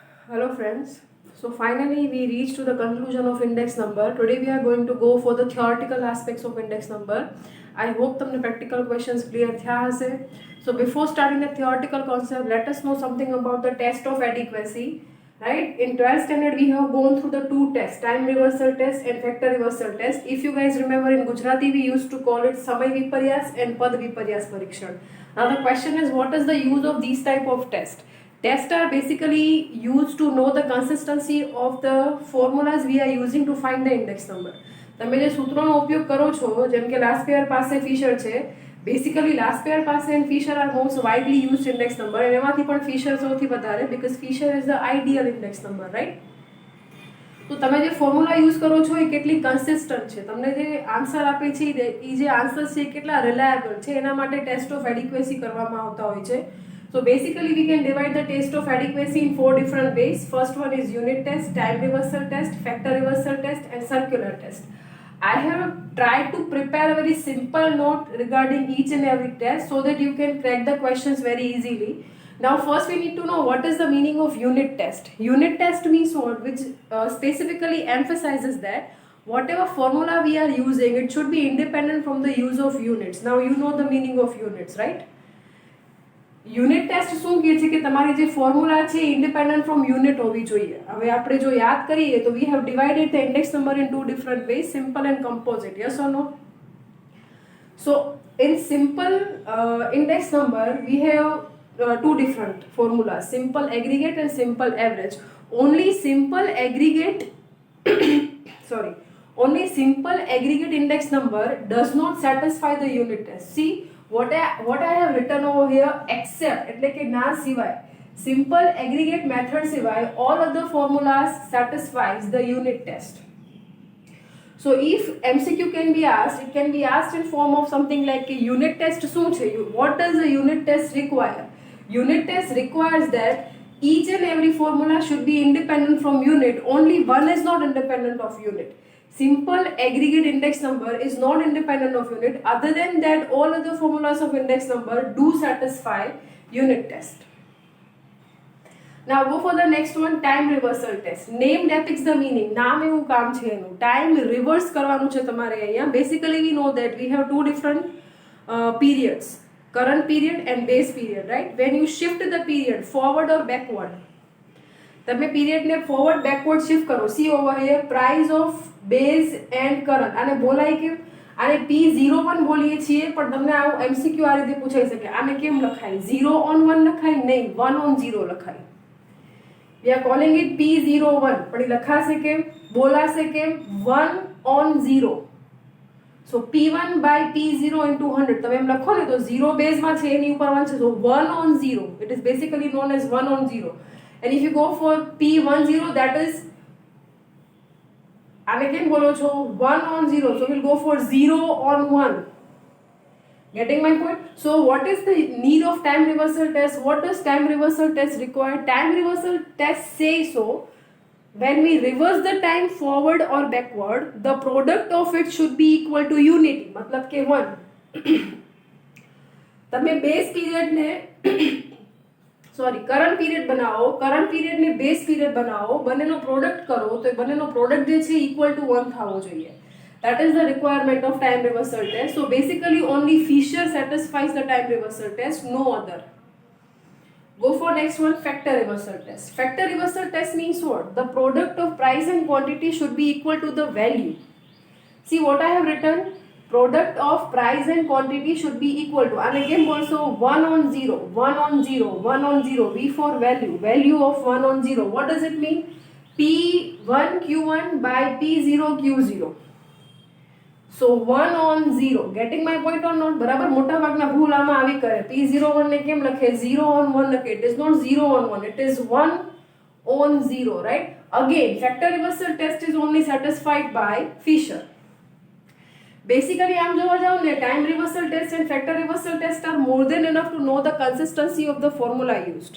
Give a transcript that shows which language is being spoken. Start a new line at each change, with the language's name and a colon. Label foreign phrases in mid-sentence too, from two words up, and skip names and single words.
English: Hello friends. So finally we reached to the conclusion of index number. Today we are going to go for the theoretical aspects of index number. I hope તમને practical questions clear
Gujarati: થયા હશે.
English: So before starting the theoretical concept, let us know something about the test of adequacy. Right? In 12th standard we have gone through the two tests, time reversal test and factor reversal test. If you guys remember, in Gujarati we used to call it
Gujarati: સમય વિપર્યાસ
English: and
Gujarati: પદ વિપર્યાસ પરીક્ષણ.
English: Now the question is, what is the use of these type of tests? Tests are basically used to know the consistency of the formulas we are using to find the index number.
Gujarati: તમે જે સૂત્રોનો ઉપયોગ કરો છો, જેમ કે લાસ્ટ પેયર પાસે ફિશર છે,
English: Basically Laspeyres Paasche and Fisher are most widely used index number,
Gujarati: અને એમાંથી પણ ફિશર સૌથી વધારે,
English: because Fisher is the ideal index number, right?
Gujarati: તો તમે જે
English: formula use
Gujarati: કરો છો એ કેટલી કન્સિસ્ટન્ટ છે, તમને જે આન્સર આપે છે એ જે આન્સર છે એ કેટલા રિલાયબલ છે, એના માટે
English: test of adequacy
Gujarati: કરવામાં આવતા હોય છે.
English: So basically we can divide the test of adequacy in four different ways. First one is unit test, time reversal test, factor reversal test and circular test. I have tried to prepare a very simple note regarding each and every test so that you can crack the questions very easily. Now first we need to know what is the meaning of unit test. Unit test means what? Which specifically emphasizes that whatever formula we are using, it should be independent from the use of units. Now you know the meaning of units, right? unit test
Gujarati: શું કહે છે કે તમારી જે ફોર્મ્યુલા છે
English: independent from unit
Gujarati: હોવી જોઈએ. હવે આપણે જો યાદ કરીએ તો
English: We have divided the index number in two different ways, simple and composite. Yes or no? So in simple index number we have two different formulas, simple aggregate and simple average. Only simple aggregate only simple aggregate index number does not satisfy the unit test. See what I have written over here, except
Gujarati: એટલે કે ના સિવાય,
English: simple aggregate method સિવાય all other formulas satisfies the unit test. So if MCQ can be asked, it can be asked in form of something like a unit test
Gujarati: શું છે?
English: What does a unit test require? Unit test requires that each and every formula should be independent from unit. Only one is not independent of unit. Simple aggregate index number is not independent of unit. Other than that, all other formulas of index number do satisfy unit test. Now go for the next one, time reversal test. Name depicts the meaning.
Gujarati: નામ એવું કામ છે એનું.
English: Time reverse
Gujarati: કરવાનું છે તમારે અહીંયા.
English: Basically we know that we have two different periods, current period and base period, right? When you shift the period forward or backward,
Gujarati: તમે પીરિયડને
English: forward backward shift
Gujarati: કરો.
English: See over here price of base and current.
Gujarati: આને બોલાય કેમ? આને P01 બોલીએ છીએ, પણ તમને આવું MCQ આ રીતે પૂછાઈ શકે. આને કેમ લખાય? 0 on 1 લખાય? નહીં, 1 on 0 લખાય.
English: We are calling it
Gujarati: P01, પણ એ લખાશે કેમ? બોલાશે કેમ?
English: 1 on 0. So P1 by P0 into 100.
Gujarati: તમે એમ લખો ને તો 0 બેઝમાં છે એની ઉપર 1 છે,
English: so 1 on 0. It is basically known as 1 on 0. And if you go for P10, that is,
Gujarati: આને કેમ બોલો છો?
English: 1 on 0. So we'll go for 0 on 1. Getting my point? So what is the need of time reversal test? What does time reversal test require? Time reversal test says so when we reverse the time forward or backward, the product of it should be equal to unity.
Gujarati: मतलब કે 1. તમે બેઝ પીરિયડને
English: current period
Gujarati: બનાવો, કરંટ પીરિયડને
English: base period
Gujarati: બનાવો, બંનેનો પ્રોડક્ટ કરો તો એ બંનેનો પ્રોડક્ટ જે છે
English: equal to
Gujarati: 1 થવો જોઈએ.
English: That is the requirement of time reversal test. So basically only Fisher satisfies the time reversal test, no other. Go for next one, factor reversal test. Factor reversal test means what? The product of price and quantity should be equal to the value. See what I have written? Product of price and quantity should be equal to, and again also 1 on 0, 1 on 0, 1 on 0. V for value, value of 1 on 0. What does it mean? P1 Q1 by P0 Q0. So 1 on 0. Getting my point or not?
Gujarati: બરાબર, મોટા ભાગના ભૂલ આમાં આવી કરે. P01 ને કેમ લખે? 0 on 1 લખે.
English: It is not 0 on 1. It is 1 on 0, right? Again, factor reversal test is only satisfied by Fisher. Basically,
Gujarati: આમ જોવા જાવ ને,
English: time reversal test and factor reversal test are more than enough to know the consistency of the formula used.